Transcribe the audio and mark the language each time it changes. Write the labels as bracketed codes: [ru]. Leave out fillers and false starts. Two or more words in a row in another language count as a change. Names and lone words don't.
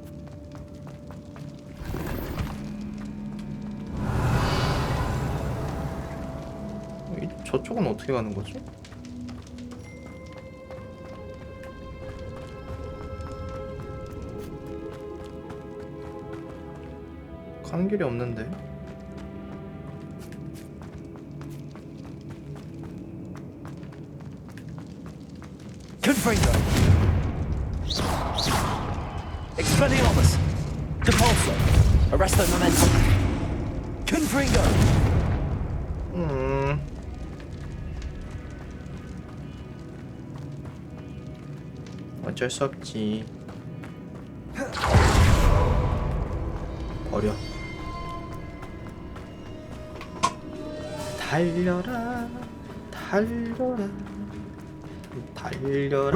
[ko] 저쪽은 어떻게 가는 거지? 가는 길이 없는데. [la] Confringo. Expelliarmus. Depulso. Arresto momentum. Confringo. [ko] 어쩔 수 없지. 버려. 달려라, 달려라, 달려라.